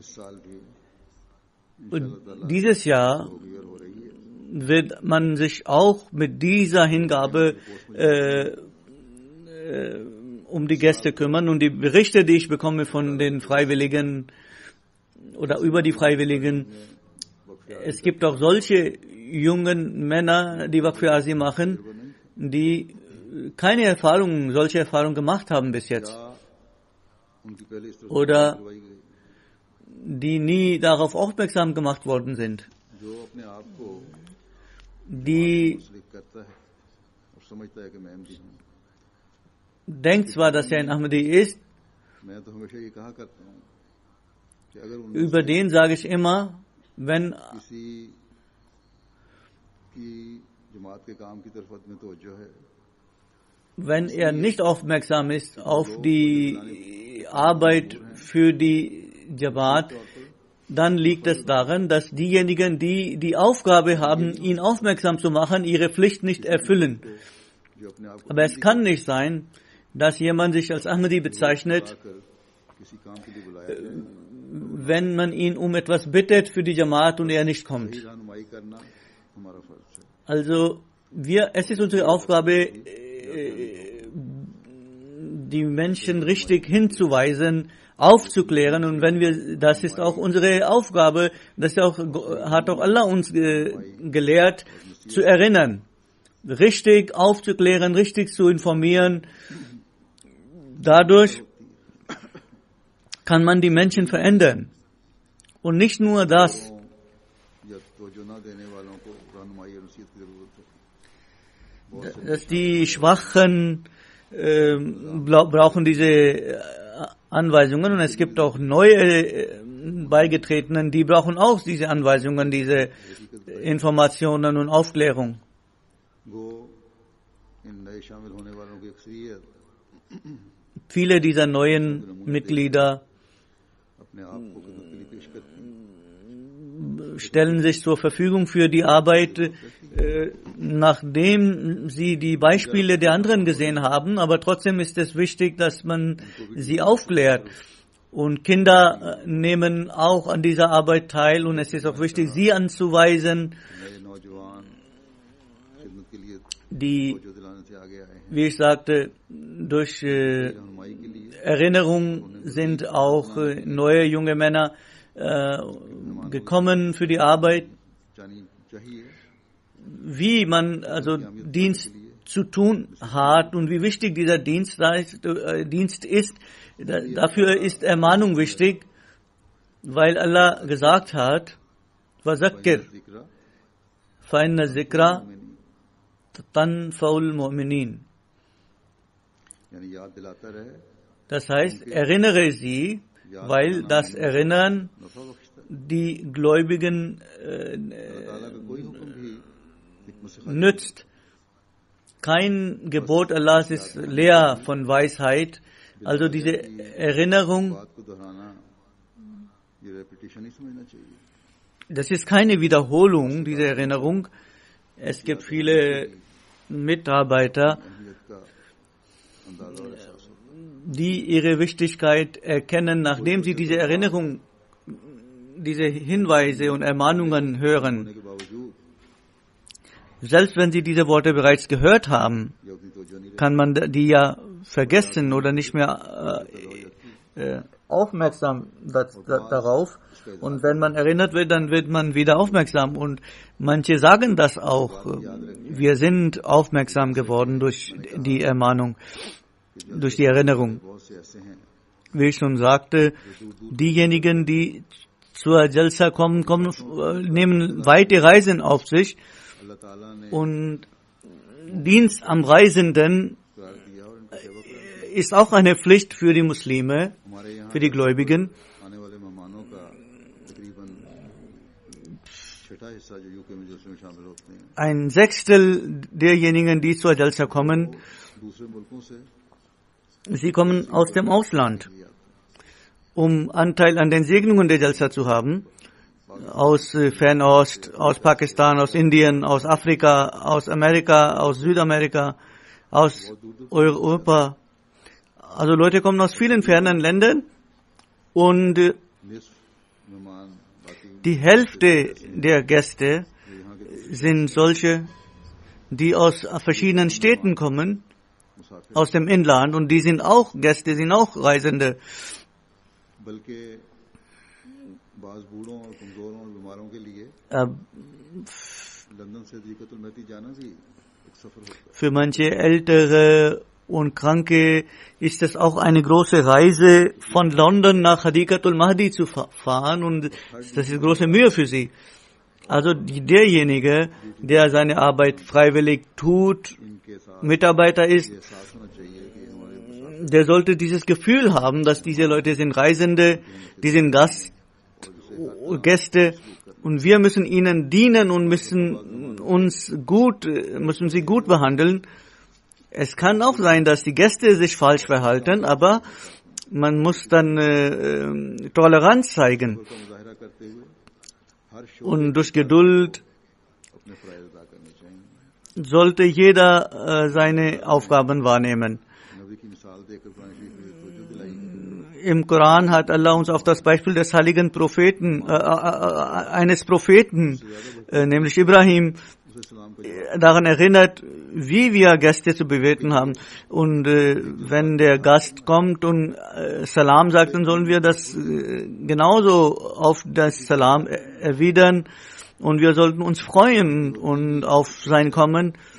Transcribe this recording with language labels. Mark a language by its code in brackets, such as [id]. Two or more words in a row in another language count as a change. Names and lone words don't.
[de] Und dieses Jahr wird man sich auch mit dieser Hingabe um die Gäste kümmern. Und die Berichte, die ich bekomme von den Freiwilligen oder über die Freiwilligen, es gibt auch solche jungen Männer, die Waqf-e-Azim machen, die keine solche Erfahrungen gemacht haben bis jetzt [ur] یا ان کی پہلے اس طرح [de] oder [ur] کروائی گئی [de] die nie darauf aufmerksam gemacht worden sind, [ur] جو اپنے آپ کو [de] die [ur] مسلم کرتا ہے اور سمجھتا ہے کہ میں احمدی ہوں. [de] denkt zwar, dass er ein Ahmadi ist, [ur] میں تو ہمیشہ یہ کہا کرتا ہوں کہ اگر [de] über den sage ich immer, wenn [ur] کسی کی جماعت کے کام کی طرف میں توجہ ہے [de] wenn er nicht aufmerksam ist auf die Arbeit für die Jamaat, dann liegt es daran, dass diejenigen, die die Aufgabe haben, ihn aufmerksam zu machen, ihre Pflicht nicht erfüllen. [ur] جو اپنے آپ کو [de] Aber es kann nicht sein, dass jemand sich als Ahmadi bezeichnet, [ur] کر کسی کام کے لیے بلایا جائے. [de] wenn man ihn um etwas bittet für die Jamaat und er nicht kommt. [ur] صحیح رہنمائی کرنا ہمارا فرض ہے. [de] Also es ist unsere Aufgabe, die Menschen richtig hinzuweisen, aufzuklären, und das ist auch unsere Aufgabe, hat auch Allah uns gelehrt, zu erinnern, richtig aufzuklären, richtig zu informieren. Dadurch kann man die Menschen verändern. Und nicht nur das, [ur] یا توجہ نہ دینے والوں کو رہنمائی اور نصیحت کی ضرورت ہے. [de] dass die Schwachen brauchen diese Anweisungen, und es gibt auch neue Beigetretenen, die brauchen auch diese Anweisungen, diese Informationen und Aufklärung. [ur] گو ان نئے شامل ہونے والوں کی اکثریت [de] Viele dieser neuen Mitglieder [ur] اپنے آپ کو خدمت کے لیے پیش کرتی ہیں. [de] stellen sich zur Verfügung für die Arbeit, nachdem sie die Beispiele der anderen gesehen haben, aber trotzdem ist es wichtig, dass man sie aufklärt. Und Kinder nehmen auch an dieser Arbeit teil, und es ist auch wichtig, sie anzuweisen, [ur] نئے نوجوان خدمت کے لیے [de] die, [ur] توجہ دلانے سے آگے آئے ہیں. [de] wie ich sagte, durch [ur] رہنمائی کے لیے [de] Erinnerung sind auch neue junge Männer gekommen für die Arbeit, [ur] चाहिए [de] wie man also Dienst zu tun hat und wie wichtig dieser Dienst ist. Dafür ist Ermahnung wichtig, weil Allah gesagt hat, [ar] وَذَكِّرْ [ur] जिक्र [ar] فَإِنَّ الذِّكْرَ تَنْفَعُ الْمُؤْمِنِينَ. [ur] یعنی یاد دلاتا رہے [de] Das heißt, erinnere sie, weil das Erinnern [ur] نفع بخشتا ہے. [de] die Gläubigen [ur] اللہ تعالیٰ کا کوئی حکم بھی حکمت سے خالی [de] nützt. Kein Gebot Allahs ist leer von Weisheit. Also diese Erinnerung, [ur] بات کو دہرانا یہ ریپیٹیشن نہیں سمجھنا چاہیے. [de] das ist keine Wiederholung, diese Erinnerung. Es gibt viele Mitarbeiter, [ur] اہمیت کا اندازہ اور احساس ہو. [de] die ihre Wichtigkeit erkennen, nachdem sie diese Erinnerung, diese Hinweise und Ermahnungen hören. [ur] ہونے کے باوجود [de] Selbst wenn sie diese Worte bereits gehört haben, [ur] یہ اپنی توجہ نہیں [de] kann man die ja vergessen oder nicht mehr aufmerksam darauf. Und wenn man erinnert wird, dann wird man wieder aufmerksam. Und manche sagen das auch. Wir sind aufmerksam geworden durch die Ermahnung, durch die Erinnerung. [ur] بہت سے ایسے ہیں [de] Wie ich schon sagte, diejenigen, die zur Jalsa kommen, nehmen weite Reisen auf sich, [ur] اللہ تعالیٰ نے [de] und Dienst am Reisenden [ur] قرار دیا اور ان کی سیوا قرار [de] ist auch eine Pflicht für die Muslime, [ur] ہمارے یہاں [de] für die Gläubigen. [ur] آنے والے مہمانوں کا تقریباً چھٹا حصہ جو یوکے میں جلسے میں شامل ہوتے ہیں [de] Ein Sechstel derjenigen, die zur Jalsa kommen, [ur] دوسرے ملکوں سے [de] sie kommen aus dem Ausland, um Anteil an den Segnungen der Jalsa zu haben. Aus Fernost, aus Pakistan, aus Indien, aus Afrika, aus Amerika, aus Südamerika, aus Europa. Also Leute kommen aus vielen fernen Ländern, und [ur] نصف مہمان باقی [de] die Hälfte der Gäste [ur] جو یہاں کے [de] sind solche, die aus verschiedenen Städten kommen, [ur] मुसाफिर [de] aus dem Inland, und die sind auch Gäste, sind auch Reisende. [ur] بلکہ بعض بوڑھوں اور کمزوروں اور بیماروں کے لیے Äh, لندن سے دیقتل مہتی جانا بھی [de] Für manche Ältere und Kranke ist es auch eine große Reise, von London nach Hadiqatul Mahdi zu fahren, und das ist große Mühe für sie. Also derjenige, der seine Arbeit freiwillig tut, [ur] ان کے ساتھ [de] Mitarbeiter ist, [ur] یہ احساس ہونا چاہیے کہ ہمارے [de] der sollte dieses Gefühl haben, dass diese Leute sind Reisende, die sind Gäste, und wir müssen ihnen dienen und müssen sie gut behandeln. Es kann auch sein, dass die Gäste sich falsch verhalten, aber man muss dann Toleranz zeigen [ur] کا مظاہرہ کرتے ہوئے ہر شو [de] und durch Geduld [ur] اپنے فرائض ادا کرنے چاہیے. [de] sollte jeder seine Aufgaben wahrnehmen. [ur] نبی کی مثال دے کر قرآن شریف میں توجہ دلائی. [de] Im Koran hat Allah uns auf das Beispiel des heiligen Propheten, eines Propheten, nämlich Ibrahim, [ur] اسے سلام کا [de] daran erinnert, wie wir Gäste zu bewirten haben. Und wenn der Gast kommt und Salam sagt, dann sollen wir das genauso auf das Salam erwidern, und wir sollten uns freuen und auf sein Kommen.